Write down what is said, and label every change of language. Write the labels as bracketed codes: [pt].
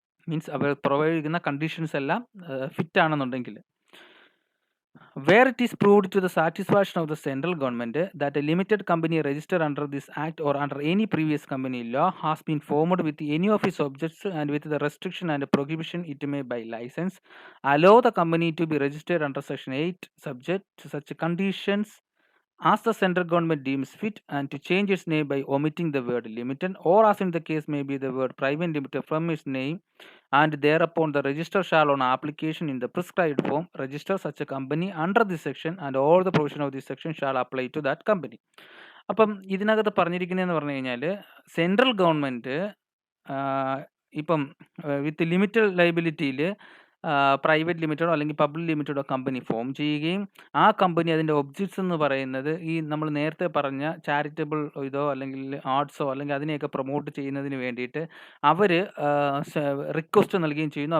[ml] Means അവർ provide ചെയ്യുന്ന conditions എല്ലാം fit ആണെന്നുണ്ടെങ്കിൽ. [en] Where it is proved to the satisfaction of the central government that a limited company registered under this act or under any previous company law has been formed with any of its objects and with the restriction and prohibition it may by license allow the company to be registered under section 8 subject to such conditions as the central government deems fit and to change its name by omitting the word limited or as in the case may be the word private limited from its name, and thereupon the registrar shall on application in the prescribed form register such a company under this section and all the provision of this section shall apply to that company. [ml] അപ്പം ഇതിനകത്ത് പറഞ്ഞിരിക്കുന്നതെന്ന് പറഞ്ഞു കഴിഞ്ഞാൽ central government ഇപ്പം with limited ലൈബിലിറ്റിയിൽ private ലിമിറ്റഡോ അല്ലെങ്കിൽ public ലിമിറ്റഡോ company form ചെയ്യുകയും ആ company അതിൻ്റെ objects എന്ന് പറയുന്നത് ഈ നമ്മൾ നേരത്തെ പറഞ്ഞ ചാരിറ്റബിൾ ഇതോ അല്ലെങ്കിൽ ആർട്സോ അല്ലെങ്കിൽ അതിനെയൊക്കെ പ്രൊമോട്ട് ചെയ്യുന്നതിന് വേണ്ടിയിട്ട് അവർ റിക്വസ്റ്റ് നൽകുകയും ചെയ്യുന്നു.